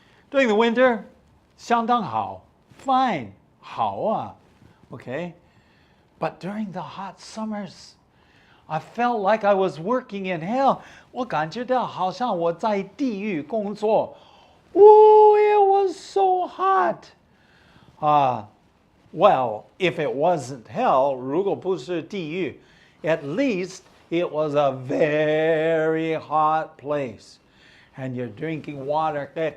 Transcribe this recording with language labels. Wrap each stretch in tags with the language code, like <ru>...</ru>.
<en>During the winter,</en> <zh>相当好,</zh> <en>fine,</en> <zh>好啊,</zh> <en>okay? But during the hot summers, I felt like I was working in hell.</en> <zh>我感觉到好像我在地狱工作.</zh> <en>Oh, it was so hot. Well, if it wasn't hell,</en> <zh>如果不是地狱,</zh> <en>at least it was a very hot place. And you're drinking water.</en>